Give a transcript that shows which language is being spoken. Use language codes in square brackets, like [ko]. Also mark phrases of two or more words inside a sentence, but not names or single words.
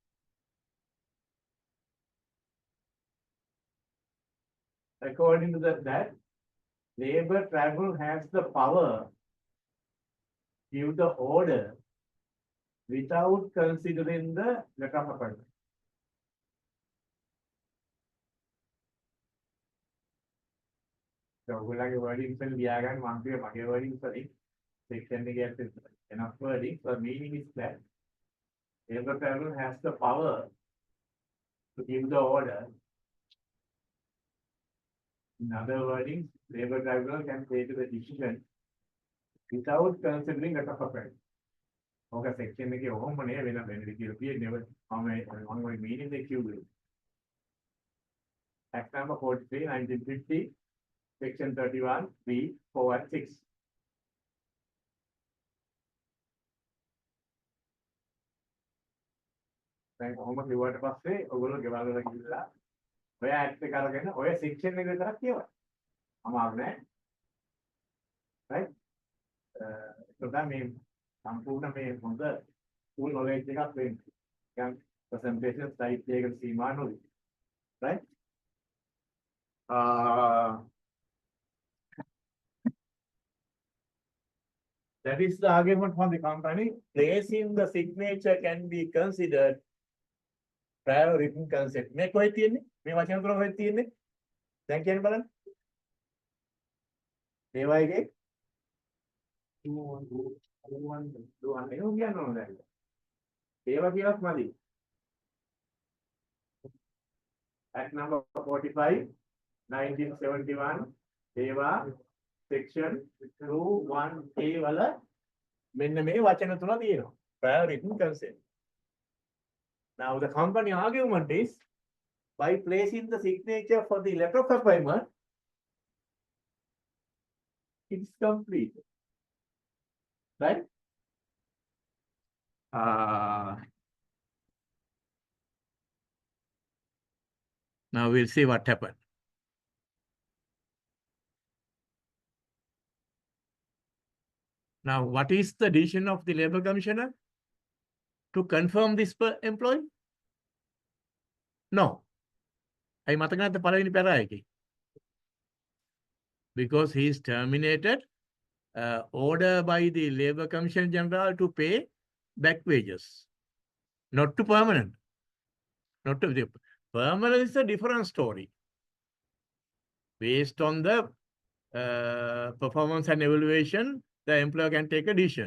[en] According to that labor tribunal has the power to give the order without considering the letter of appointment. So, [si] ඔයගොල්ලන්ගේ wordings වලින් ලියාගන්න මම කිය මගේ wordings වලින් section එකේ [en] enough wording. So, meaning is that labor tribunal has the power to give the order. In other wordings, labor tribunal can take the decision without considering letter of appointment. [si] Okay, section එකේ ඔහොම නේ වෙන විදිහට තියෙන්නේ මම [en] meaning the [si] කිව්වේ. [en] Act number 43, 1950, Section 31, B, 4 and 6. [si] දැන් කොහොම කිව්වට පස්සේ ඔයගොල්ලෝ ගෙවල් වල ගිහිල්ලා ඔය ඇක්ට් එක අරගෙන ඔය සෙක්ෂන් එක විතරක් කියවන්න. අමාරු නෑ. right? ඒකට මේ සම්පූර්ණ මේ හොඳ [en] full knowledge [si] එකක් වෙන්න. නිකන් [en] presentation slide [si] එකකට සීමා නොවි. right? [en] That is the argument from the company. Placing the signature can be considered prior written consent. [si] මේ කොහෙද තියෙන්නේ? මේ වචන තුන කොහෙද තියෙන්නේ? දැන් කියන්න බලන්න. මේවා එකේ 2 1 කියන්න ඕන දැන්. ඒවා කියලත් මදි. [en] Act number 45, 1971, [si] ඒවා section 21A වල මෙන්න මේ වචන තුන තියෙනවා. [en] Prior written consent. Now the company argument is by placing the signature for the letter of appointment, it's complete. Right? Now we'll see what happened. Now, what is the decision of the Labour Commissioner? To confirm this employee? No. I [si] මතක නැද්ද පළවෙනි පැරා එකේ? [en] Because he is terminated, order by the Labour Commission General to pay back wages, not to permanent. Not to the permanent is a different story. Based on the performance and evaluation, the employer can take a decision.